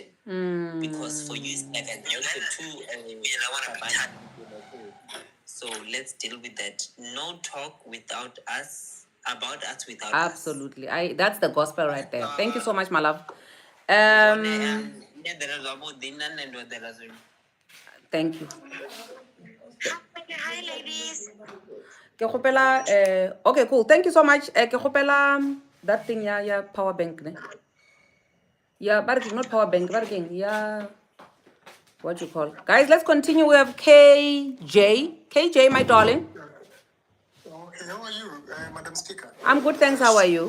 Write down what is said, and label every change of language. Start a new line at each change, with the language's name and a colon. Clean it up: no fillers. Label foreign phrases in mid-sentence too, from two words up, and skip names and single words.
English: Because for you, it's like a so let's deal with that. No talk without us, about us without Absolutely. That's the gospel right there. Thank you so much, my love. us. Thank you. Hi, ladies.
Tswana: Ke kgopela,
English: okay, cool. Thank you so much.
Tswana: Ke kgopela,
English: that thing, yeah, power bank. Ne? Yeah, but not power bank, but yeah, what you call. Guys, let's continue. We have KJ. KJ, my darling. Okay, how are you, Madam Speaker? I'm good, thanks. How are you?